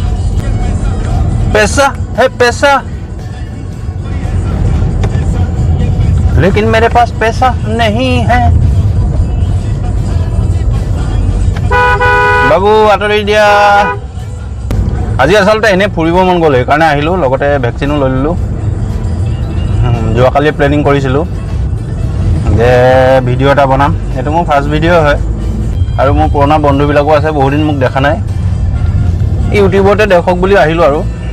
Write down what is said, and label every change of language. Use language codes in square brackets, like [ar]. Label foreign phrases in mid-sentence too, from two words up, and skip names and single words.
[hi] पैसा है पैसा लेकिन मेरे पास पैसा नहीं है [as] বাবু আঁতৰি দিয়া আজি আচলতে এনে ফুৰিব মন গ'ল সেইকাৰণে আহিলোঁ লগতে ভেকচিনো লৈ ল'লোঁ যোৱাকালি প্লেনিং কৰিছিলোঁ যে ভিডিঅ' এটা বনাম এইটো মোৰ [en] first video' [as] হয় আৰু মোৰ পুৰণা বন্ধুবিলাকো আছে বহুদিন মোক দেখা নাই ইউটিউবতে দেখক বুলি আহিলোঁ আৰু